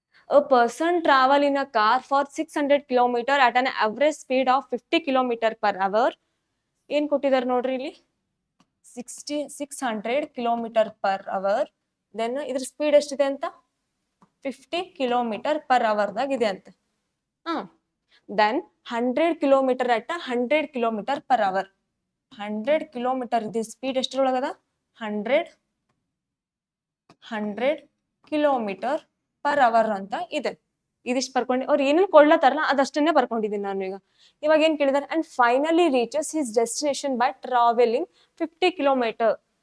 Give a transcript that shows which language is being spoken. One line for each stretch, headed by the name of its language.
English: A person travel in a car for 600 km at an average speed of 50 km per hour.
Kannada: ಏನ್ ಕೊಟ್ಟಿದ್ದಾರೆ ನೋಡ್ರಿ ಇಲ್ಲಿ 600 km per hour. Then ಇದ್ರ speed ಎಷ್ಟಿದೆ ಅಂತ 50 km per hour ದಾಗ ಇದೆ ಅಂತ.
English: Then 100 km at 100 km per hour.
Kannada: 100 km ಇದು ಸ್ಪೀಡ್ ಎಷ್ಟರೊಳಗದ 100 km ಪರ್ ಅವರ್ ಅಂತ ಇದೆ. ಇದಿಷ್ಟು ಬರ್ಕೊಂಡು ಅವ್ರು ಏನೇನು ಕೊಡ್ಲತ್ತಾರಲ್ಲ ಅದಷ್ಟನ್ನೇ ಬರ್ಕೊಂಡಿದ್ದೀನಿ ನಾನು ಈಗ. ಇವಾಗ ಏನ್ ಕೇಳಿದಾರೆ,
English: And finally reaches his destination by travelling 50 kilometre.